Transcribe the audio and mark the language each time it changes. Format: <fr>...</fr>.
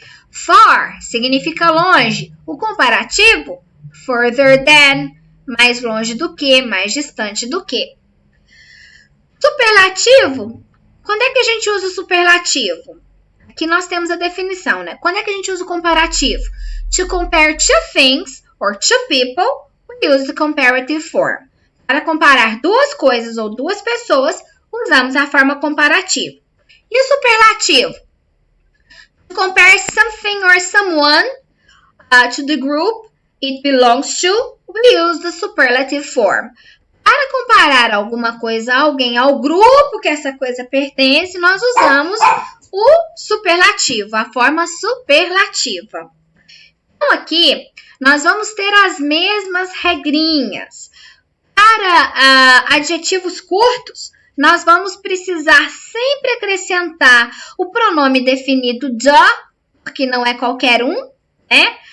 <pt>Far significa longe. O comparativo,</pt> <en>further than,</en> <pt>mais longe do que, mais distante do que. Superlativo, quando é que a gente usa o superlativo? Aqui nós temos a definição, né? Quando é que a gente usa o comparativo?</pt> <en>To compare two things or two people, we use the comparative form.</en> <pt>Para comparar 2 coisas ou 2 pessoas, usamos a forma comparativa. E o superlativo?</pt> <en>To compare something or someone to the group it belongs to, we use the superlative form.</en> <pt>Para para comparar alguma coisa a alguém, ao grupo que essa coisa pertence, nós usamos o superlativo, a forma superlativa. Então, aqui, nós vamos ter as mesmas regrinhas. Para adjetivos curtos, nós vamos precisar sempre acrescentar o pronome definido the, porque não é qualquer um, né?</pt>